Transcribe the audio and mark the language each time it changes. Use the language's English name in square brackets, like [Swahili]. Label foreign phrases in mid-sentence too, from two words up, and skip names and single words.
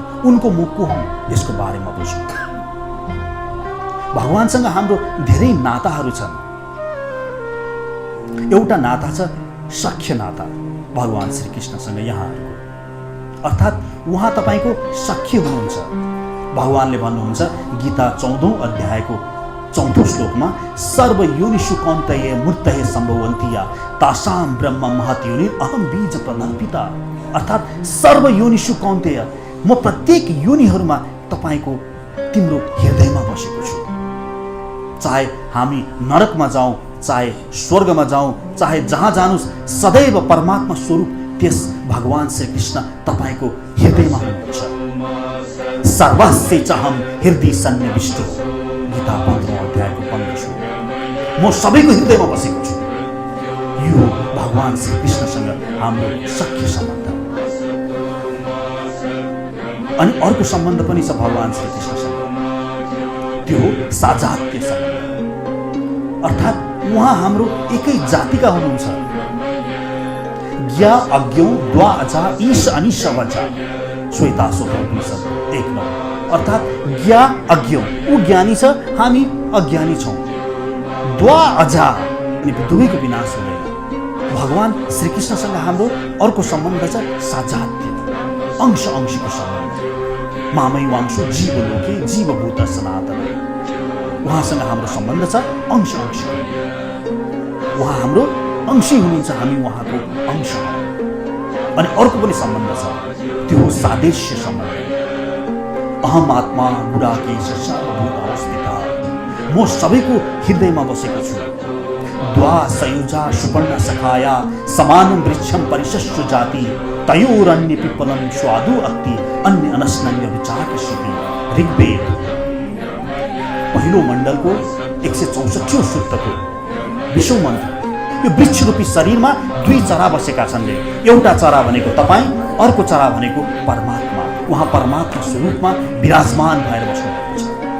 [Nepali] उनको म को हुँ, यसको बारेमा बुझ्नु। भगवानसँग हाम्रो धेरै नाताहरू छन्। एउटा नाता छ सख्य नाता भगवान श्री कृष्णसँग यहाँहरूको, अर्थात् उहाँ तपाईको सख्य हुनुहुन्छ। भगवानले भन्नुहुन्छ गीता 14औं अध्यायको 4औं श्लोकमा, [Sanskrit] सर्व योनिषु कौन्तेय मूर्तये सम्भवन्ति तासां ब्रह्म महत् योनि अहम बीज प्रदान पिता। अर्थात् सर्व योनिषु कौन्तेय, [Nepali] म प्रत्येक योनिहरूमा तपाईको तिम्रो हृदयमा बसेको छु। चाहे हामी नरकमा जाउँ, चाहे स्वर्गमा जाउँ, चाहे जहाँ जानुस्, सदैव परमात्मा स्वरूप त्यस भगवान श्री कृष्ण तपाईको हृदयमा हुनुहुन्छ। [Sanskrit] सर्वस्य चाहम हृदय सन्निविष्टो, [Nepali] गीता 15औं अध्यायको 15 श्लोक। म सबैको हृदयमा बसेको छु। यो भगवान श्री कृष्णसँग हाम्रो सख्य सम्बन्ध। अनि अर्को सम्बन्ध पनि छ भगवान श्री कृष्णसँग, त्यो साजात्य सम्बन्ध। अर्थात् उहाँ हाम्रो एकै जातिका हुनुहुन्छ। [Sanskrit] ज्ञा अज्ञौ द्वा अजा ईश अनिश वजा, श्वेताश्वतरोपनिषद 1:9। अर्थात् ज्ञा अज्ञौ, [Nepali] ऊ ज्ञानी छ, हामी अज्ञानी छौँ। [Sanskrit] द्वा अजा, [Nepali] अनि दुवैको विनाश हुँदैन। भगवान श्री कृष्णसँग हाम्रो अर्को सम्बन्ध छ साजात्य, अंश अंशीको सम्बन्ध। [Sanskrit] मामै वांशो जीवलोके जीवभूत सनातन, [Nepali] उहाँसँग हाम्रो सम्बन्ध छ अंश अंशीको। उहाँ हाम्रो अंशी हुनुहुन्छ, हामी उहाँको अंश हौँ। अनि अर्को पनि सम्बन्ध छ, त्यो हो सादेश्य सम्बन्ध। [Sanskrit] अहम आत्मा गुडाकेश सर्वभूत अवस्थित, [Nepali] म सबैको हृदयमा बसेको छु। [Sanskrit] द्वा सयुजा सुपर्ण सखाया समानं वृक्षं परिशस्व जाति, तयोरन्य पिप्पलं स्वादु अक्ति अन्य अनस्नन्य विचार श्रुति। [Nepali] ऋग्वेद पहिलो मण्डलको 164औं सूक्तको 20औं मन्त्र। यो वृक्ष रूपी शरीरमा दुई चरा बसेका छन्। एउटा चरा भनेको तपाईँ, अर्को चरा भनेको परमात्मा। उहाँ परमात्मा स्वरूपमा विराजमान भएर बस्नुभएको छ।